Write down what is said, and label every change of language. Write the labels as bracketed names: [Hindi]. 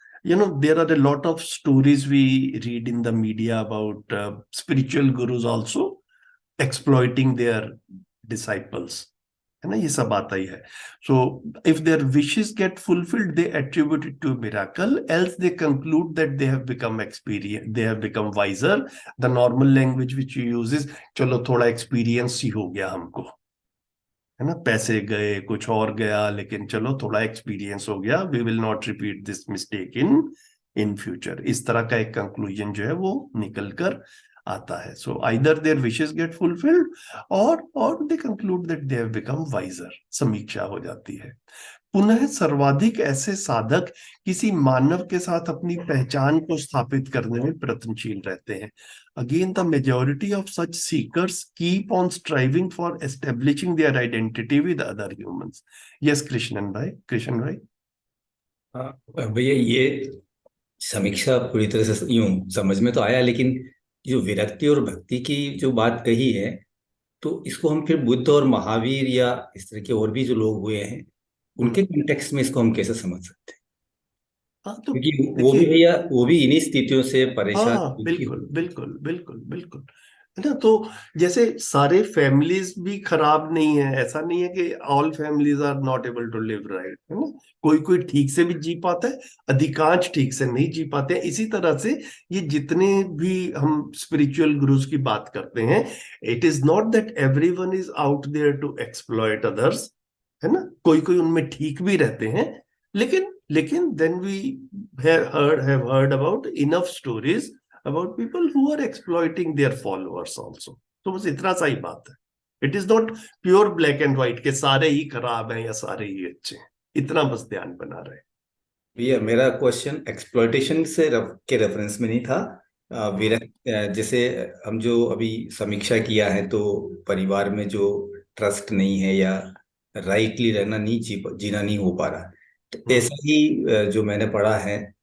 [English] There are a lot of stories we read in the media about spiritual gurus also exploiting their disciples, [Hindi] है ना, ये सब आता ही है. [English] So if their wishes get fulfilled, they attribute it to a miracle, else they conclude that they have become experienced, they have become wiser. The normal language which you use is, [Hindi] चलो थोड़ा experience ही हो गया हमको, है ना, पैसे गए, कुछ और गया, लेकिन चलो थोड़ा एक्सपीरियंस हो गया, [English] We will not repeat this mistake in future. [Hindi] इस तरह का एक कंक्लूजन जो है वो निकल कर आता है. [English] So either their wishes get fulfilled or they conclude that they have become wiser. [Hindi] समीक्षा हो जाती है. पुनः सर्वाधिक ऐसे साधक किसी मानव के साथ अपनी पहचान को स्थापित करने में प्रयत्नशील रहते हैं. [English] Again, the majority of such seekers keep on striving for establishing their identity with other humans. Yes, Krishnan bhai. [Hindi] हाँ भैया, ये समीक्षा पूरी तरह से यूं समझ में तो आया, लेकिन जो विरक्ति और भक्ति की जो बात कही है, तो इसको हम फिर बुद्ध और महावीर या इस तरह के और भी जो लोग हुए हैं उनके कॉन्टेक्स्ट में इसको हम कैसे समझ सकते हैं? हाँ, तो क्योंकि वो भी भैया, वो भी इन्हीं स्थितियों से परेशान. हाँ, बिल्कुल, है ना. तो जैसे सारे फैमिलीज भी खराब नहीं है, ऐसा नहीं है कि [English] all families are not able to live right, [Hindi] है ना. कोई ठीक से भी जी पाता है, अधिकांश ठीक से नहीं जी पाते हैं. इसी तरह से ये जितने भी हम स्पिरिचुअल गुरुज की बात करते हैं, [English] it is not that everyone is out there to exploit others, [Hindi] है ना. कोई उनमें ठीक भी रहते हैं, लेकिन [English] then we have heard about enough stories about people who are exploiting their followers also. [Hindi] तो बस इतना सा ही बात है. [English] it is not pure black and white [Hindi] के सारे ही खराब हैं या सारे ही अच्छे हैं. इतना बस ध्यान बना रहे. भैया मेरा क्वेश्चन एक्सप्लॉयटेशन के रेफरेंस में नहीं था. जैसे हम जो अभी समीक्षा किया है, तो परिवार में जो ट्रस्ट नहीं है या राइटली रहना नहीं जीना नहीं हो पा रहा, तो ऐसा ही जो मैंने पढ़ा है,